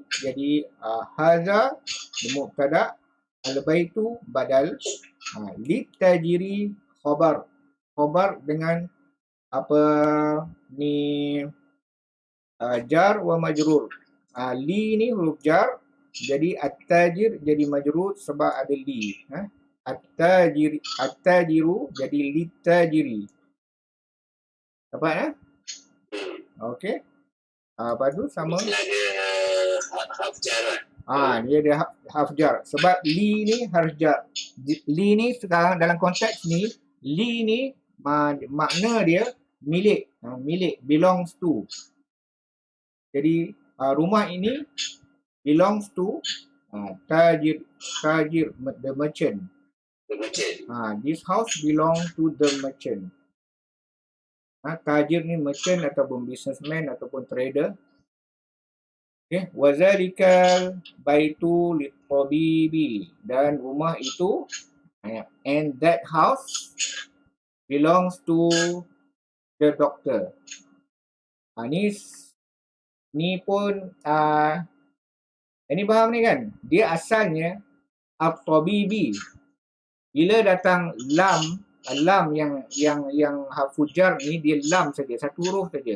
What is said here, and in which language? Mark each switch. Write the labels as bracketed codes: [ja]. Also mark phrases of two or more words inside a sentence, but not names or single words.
[ar] Jadi hadza mubtada, al-baitu badal, litajiri khabar. [ms] Khabar dengan apa ni, [ar] jar wa majrur. [ms] Li ni huruf jar, jadi at-tajir jadi majrur sebab ada li. [ar] At-tajiru jadi litajiri. [ms] Dapat okey. Lepas tu sama. Dia ada [ar] harf jar. [ms] Dia ada [ar] harf jar. [ms] Sebab li ni [ar] harf jar. [ms] Li ni sekarang dalam konteks ni, li ni makna dia milik. [en] Belongs to. [ms] Jadi rumah ini [en] belongs to [ms] tajir, [en] the merchant. This house belongs to the merchant. [ms] Tajir ni merchant ataupun businessman ataupun trader. [ar] Okay. Wazalikal baitu litabibi, [ms] dan rumah itu, [en] and that house belongs to the doctor. [ms] Ni pun ini faham ni kan? Dia asalnya at-tabibi. Bila datang lam yang [ar] harfu jar [ms] ni, dia lam saja, satu huruf saja.